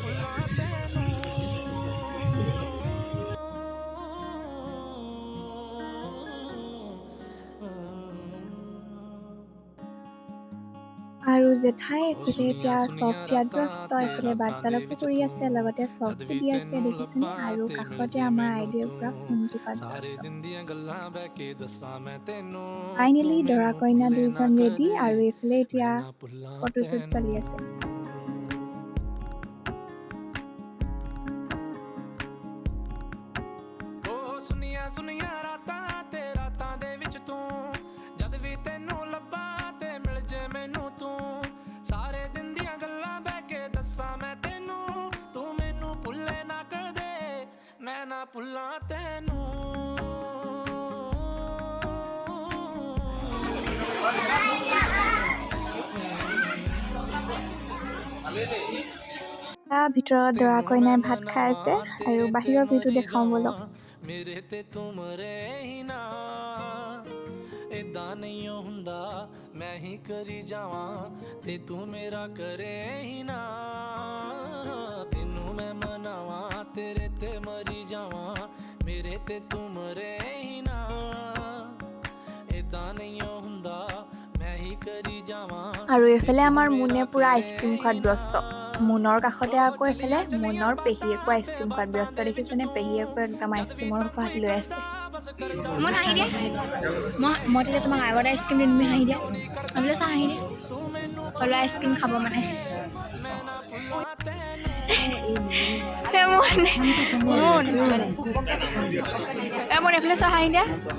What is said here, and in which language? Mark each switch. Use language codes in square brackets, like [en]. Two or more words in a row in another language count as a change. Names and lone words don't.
[as] আৰু জেঠাই এফালে এতিয়া চফ দিয়াত ব্যস্ত এফালে বাৰ্তালাপো কৰি আছে লগতে চফটো দি আছে দেখিছেনে আৰু কাষতে আমাৰ আইদেউ পুৰা ফোন টিপাত ব্যস্ত ফাইনেলি দৰা কইনা দুইজন ৰেডি আৰু এইফালে এতিয়া ফটোশ্বুট চলি আছে [pa] ਸੁਨੀਆਂ ਰਾਤਾਂ ਤੇ ਰਾਤਾਂ ਦੇ ਵਿੱਚ ਤੂੰ ਜਦ ਵੀ ਤੈਨੂੰ ਲੱਭਾਂ ਤੇ ਮਿਲ ਜੇ ਮੈਨੂੰ ਤੂੰ ਸਾਰੇ ਦਿਨ ਦੀਆਂ ਗੱਲਾਂ ਬਹਿ ਕੇ ਦੱਸਾਂ ਮੈਂ ਤੈਨੂੰ ਤੂੰ ਮੈਨੂੰ ਭੁੱਲੇ ਨਾ ਕਦੇ ਮੈਂ ਨਾ ਭੁੱਲਾਂ ਤੈਨੂੰ [as] ভিতৰত দৰা কইনাই ভাত খাই আছে আৰু বাহিৰৰ ভিউটো দেখাওঁ বলক [pa] ਮੇਰੇ ਤੇ ਤੂੰ ਮਰੇ ਹੀ ਨਾ ਇਦਾਂ ਨਹੀਂ ਹੁੰਦਾ ਮੈਂ ਹੀ ਕਰੀ ਜਾਵਾਂ ਤੇ ਤੂੰ ਮੇਰਾ ਕਰੇ ਹੀ ਨਾ ਤੈਨੂੰ ਮੈਂ ਮਨਾਵਾਂ ਤੇਰੇ ਤੇ ਮਰੀ ਜਾਵਾਂ ਮੇਰੇ ਤੇ ਤੂੰ ਮਰੇ ਹੀ ਨਾ ਇਦਾਂ ਨਹੀਂ ਹੁੰਦਾ ਮੈਂ ਹੀ ਕਰੀ ਜਾਵਾਂ [as] আৰু এইফালে আমাৰ মুনে পুৰা আইচক্ৰীম খোৱাত ব্যস্ত মুনৰ কাষতে আকৌ এইফালে মুনৰ পেহীয়েকো আইচক্ৰীম খোৱাত ব্যস্ত দেখিছেনে পেহীয়েকো একদম আইচক্ৰীমৰ সোৱাদ লৈ আছে মই হাঁহি দিয়া মই তেতিয়া তোমাক আগতে আইচক্ৰীম দিম তুমি হাঁহি দিয়া বোলে চা হাঁহি দিয়া হ'লেও আইচক্ৰীম খাব মানে মই এইফালে চা হাঁহি দিয়া